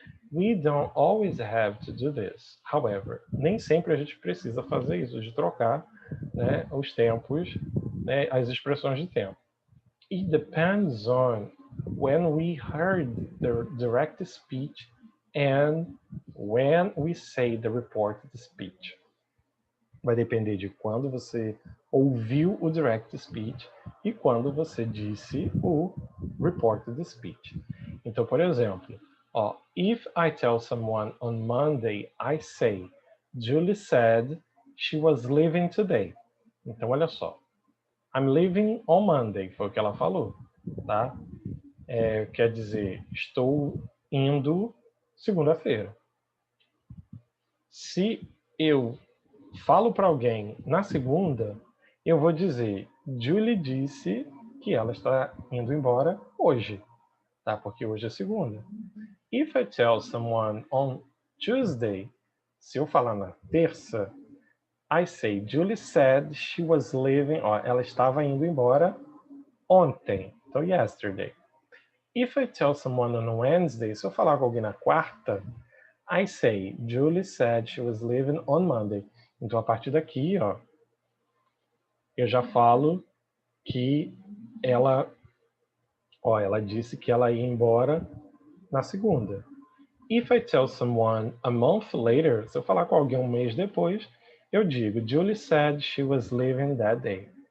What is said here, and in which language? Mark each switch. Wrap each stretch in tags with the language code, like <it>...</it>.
<en>We don't always have to do this.</en> <pt>However, nem sempre a gente precisa fazer isso, de trocar, né, os tempos, né, as expressões de tempo.</pt> <en>It depends on when we heard the direct speech and when we say the reported speech.</en> <pt>Vai depender de quando você ouviu o direct speech e quando você disse o reported speech. Então, por exemplo,</pt> <en>if I tell someone on Monday, I say, Julie said she was leaving today.</en> <pt>Então, olha só.</pt> <en>I'm leaving on Monday,</en> <pt>foi o que ela falou, tá? Quer dizer, estou indo segunda-feira. Se eu falo para alguém na segunda, eu vou dizer, Julie disse que ela está indo embora hoje, tá? Porque hoje é segunda.</pt> <en>If I tell someone on Tuesday,</en> <pt>se eu falar na terça,</pt> <en>I say, Julie said she was leaving,</en> <pt>ela estava indo embora ontem, então</pt> <en>yesterday. If I tell someone on Wednesday,</en> <pt>se eu falar com alguém na quarta,</pt> <en>I say, Julie said she was leaving on Monday.</en> <pt>Então, a partir daqui, eu já falo que ela disse que ela ia embora na segunda.</pt> <en>If I tell someone a month later,</en> <pt>se eu falar com alguém um mês depois, eu digo,</pt> <en>Julie said she was leaving that day.</en>